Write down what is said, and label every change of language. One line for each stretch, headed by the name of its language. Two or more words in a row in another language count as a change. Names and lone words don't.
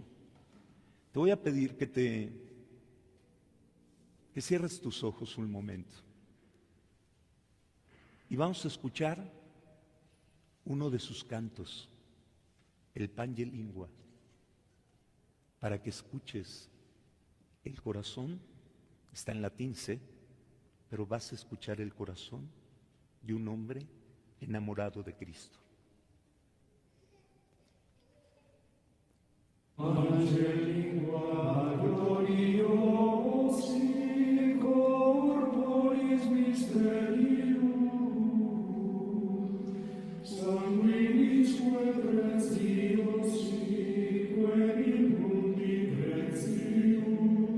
Spanish: Te voy a pedir que cierres tus ojos un momento y vamos a escuchar uno de sus cantos, el Pange Lingua, para que escuches el corazón. Está en latín, sé, pero vas a escuchar el corazón de un hombre enamorado de Cristo.
Latin: Pange lingua gloriosi corporis mysterium sanguinisque preciosi quem in mundi precium